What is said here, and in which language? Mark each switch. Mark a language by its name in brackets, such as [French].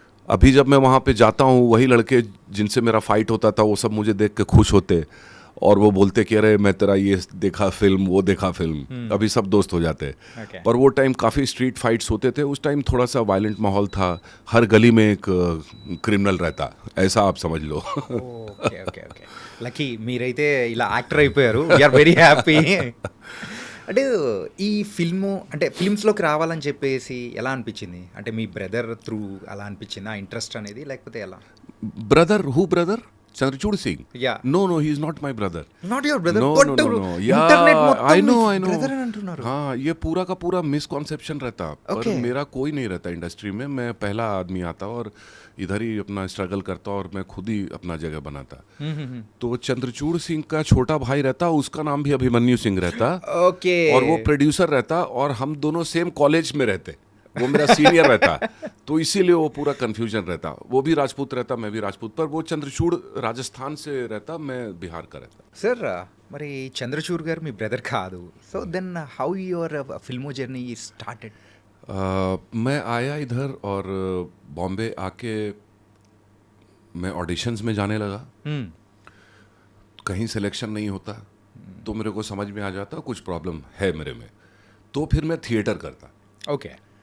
[Hindi] अभी जब मैं वहाँ पे जाता हूँ, वही लड़के जिनसे मेरा फाइट होता था वो सब मुझे देख के खुश होते और वो बोलते कि अरे मैं तेरा ये देखा फिल्म, वो देखा फिल्म। अभी सब दोस्त हो जाते। [English] Okay. [Hindi] पर वो टाइम काफ़ी स्ट्रीट फाइट्स होते थे। उस टाइम थोड़ा सा वायलेंट माहौल था, हर गली में एक क्रिमिनल रहता, ऐसा आप समझ लो। [Telugu] ఓకే ఓకే ఓకే లక్కీ మీరైతే ఇలా యాక్టర్ అయిపోయారు, [English] We're very happy. [Telugu] అంటే ఈ ఫిల్ము అంటే ఫిల్మ్స్లోకి రావాలని చెప్పేసి ఎలా అనిపించింది? అంటే మీ బ్రదర్ త్రూ అలా అనిపించింది ఆ ఇంట్రెస్ట్ అనేది, లేకపోతే ఎలా? [English] Brother, who brother? Chandrachur Singh? Yeah. No, no, he is not my brother. Not your brother? No, no, no, no. Yeah, [Telugu] internet మొత్తం [English] I know, I know. [Telugu] Brother అని అంటున్నారు. [Hindi] हाँ, ये पूरा का पूरा मिसकॉन्सेप्शन रहता। [English] Okay. [Hindi] पर मेरा कोई नहीं रहता इंडस्ट्री में। मैं पहला आदमी आता और इधर ही अपना स्ट्रगल करता और मैं खुद ही अपना जगह बनाता। तो चंद्रचूड़ सिंह का छोटा भाई रहता, उसका नाम भी अभिमन्यु सिंह रहता। [English] okay [Hindi] और वो प्रोड्यूसर रहता और हम दोनों सेम कॉलेज में रहते। वो मेरा सीनियर रहता, तो इसीलिए वो पूरा कंफ्यूजन रहता। वो भी राजपूत रहता, मैं भी राजपूत, पर वो चंद्रचूड़ राजस्थान से रहता, मैं बिहार का रहता। [Telugu] సార్ మరి చంద్రచూర్ గారు మీ బ్రదర్ కాదు, [English] So then how your filmy journey started? [Hindi] मैं आया इधर और बॉम्बे आके मैं ऑडिशंस में जाने लगा। कहीं सिलेक्शन नहीं होता तो मेरे को समझ में आ जाता कुछ प्रॉब्लम है मेरे में। तो फिर मैं थिएटर करता। [English] okay